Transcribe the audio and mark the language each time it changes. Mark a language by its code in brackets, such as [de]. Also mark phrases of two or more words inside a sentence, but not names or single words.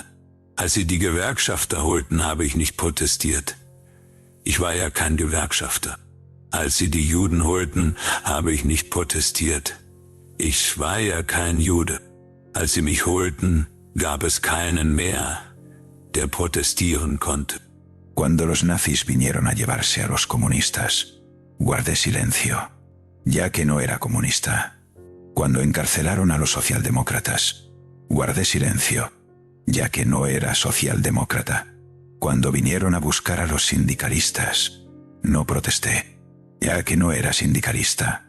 [de] Als sie die Gewerkschafter holten, habe ich nicht protestiert. Ich war ja kein Gewerkschafter. Als sie die Juden holten, habe ich nicht protestiert. Ich war ja kein Jude. Als sie mich holten, gab es keinen mehr, der protestieren konnte. [es] Cuando los nazis vinieron a llevarse a los comunistas, guardé silencio, ya que no era comunista. Cuando encarcelaron a los socialdemócratas, guardé silencio, ya que no era socialdemócrata. Cuando vinieron a buscar a los sindicalistas, no protesté, ya que no era sindicalista.